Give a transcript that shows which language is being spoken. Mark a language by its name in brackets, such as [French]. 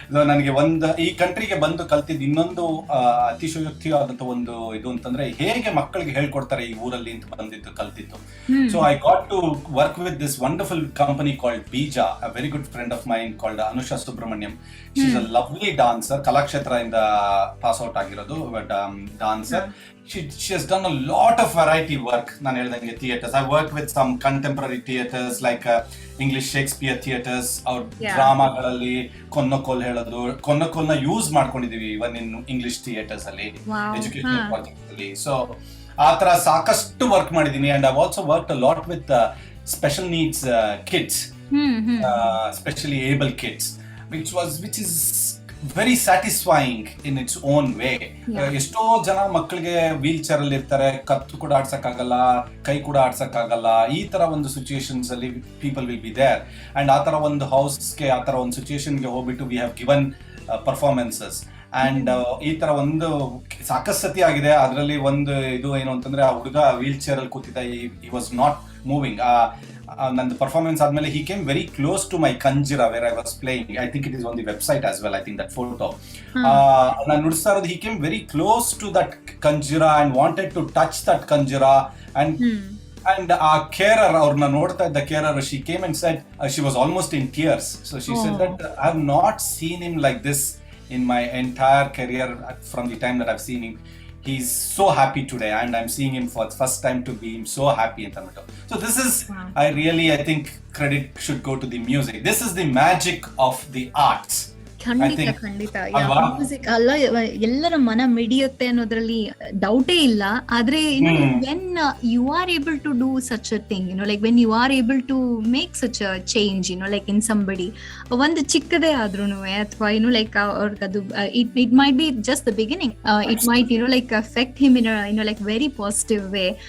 [Kannada] ನನಗೆ ಈ ಕಂಟ್ರಿಗೆ ಬಂದು ಕಲ್ತಿದ್ದು ಇನ್ನೊಂದು ಅತಿಶಯೋಕ್ತಿಯಾದಂತ ಒಂದು ಇದು ಅಂತಂದ್ರೆ, ಹೇಗೆ ಮಕ್ಕಳಿಗೆ ಹೇಳ್ಕೊಡ್ತಾರೆ ಈ ಊರಲ್ಲಿ ಅಂತ ಬಂದಿದ್ದು ಕಲ್ತಿದ್ದು. [English] So I got to work with this wonderful company called Beeja, a very good friend of mine called Anusha Subrahmanyam. She is a lovely dancer, [Kannada] ಕಲಾಕ್ಷೇತ್ರದಿಂದ pass out ಆಗಿರೋದು, [English] Dancer. She has done a lot of variety work. [Kannada] ನಾನು ಹೇಳ್ದಂಗೆ theaters. [English] I worked with some contemporary theaters like English Shakespeare theaters. [Kannada] ಅವ್ರ ಡ್ರಾಮಾಗಳಲ್ಲಿ ಕೊನ್ನಕೋಲ್ ಹೇಳೋದು, ಕೊನ್ನಕೋಲ್ನ use ಮಾಡ್ಕೊಂಡಿದೀವಿ [English] even in English theatres [Kannada] ಅಲ್ಲಿ, educational projects ಅಲ್ಲಿ. So ಆ ತರ ಸಾಕಷ್ಟು ವರ್ಕ್ ಮಾಡಿದೀನಿ. [English] And I also work a lot with special needs kids, specially abled kids, which is very satisfying in its own way. [Kannada] ಎಷ್ಟೋ ಜನ ಮಕ್ಕಳಿಗೆ ವೀಲ್ ಚೇರ್ ಅಲ್ಲಿ ಇರ್ತಾರೆ, ಕತ್ತು ಕೂಡ ಆಡ್ಸಕ್ಕಾಗಲ್ಲ, ಕೈ ಕೂಡ ಆಡ್ಸಕ್ಕಾಗಲ್ಲ. ಈ ತರ ಒಂದು ಸಿಚುಯೇಷನ್ಸ್ ಅಲ್ಲಿ [English] People will be there. [Kannada] And ಆ ತರ ಒಂದು ಹೌಸ್ಗೆ, ಆ ತರ ಒಂದು ಸಿಚುಯೇಷನ್ಗೆ ಹೋಗ್ಬಿಟ್ಟು [English] We have given performances. [Kannada] And ಈ ತರ ಒಂದು ಸಾಕಷ್ಟು ಸತಿ ಆಗಿದೆ. ಅದರಲ್ಲಿ ಒಂದು ಇದು ಏನು ಅಂತಂದ್ರೆ, ಆ ಹುಡುಗ ವೀಲ್ ಚೇರ್ ಅಲ್ಲಿ ಕೂತಿದ್ದ, [English] he was not moving. [Kannada] ನಂದು ಪರ್ಫಾರ್ಮೆನ್ಸ್ ಆದ್ಮೇಲೆ [English] he came very close to my kanjira where I was playing. I think it is on the website as well, I think that photo. [Kannada] ನಾನು ನುಡಿಸ್ತಾ ಇರೋದು, [English] he came very close to that kanjira and wanted to touch that kanjira. And [Kannada] ಆ carer, ಅವ್ರನ್ನ ನೋಡ್ತಾ ಇದ್ದ carer, [English] she came and said, she was almost in tears. So she said that I have not seen him like this in my entire career from the time that I've seen him. He's so happy today and I'm seeing him for the first time to be so happy in Tamil. So this is, I think credit should go to the music. This is the magic of the arts. [Kannada] ಖಂಡಿತ music ಅಲ್ಲ, ಎಲ್ಲರ ಮನ ಮಿಡಿಯುತ್ತೆ ಅನ್ನೋದ್ರಲ್ಲಿ ಡೌಟೇ ಇಲ್ಲ. [English] ಆದ್ರೆ when you are able to do such a thing, like when you are able to make such a change, like in somebody, [Kannada] ಒಂದು ಚಿಕ್ಕದೇ ಆದ್ರೂ ಅಥವಾ [English] Like ಅವ್ರಿಗದು it might be just the beginning, it might like affect him in like very positive way.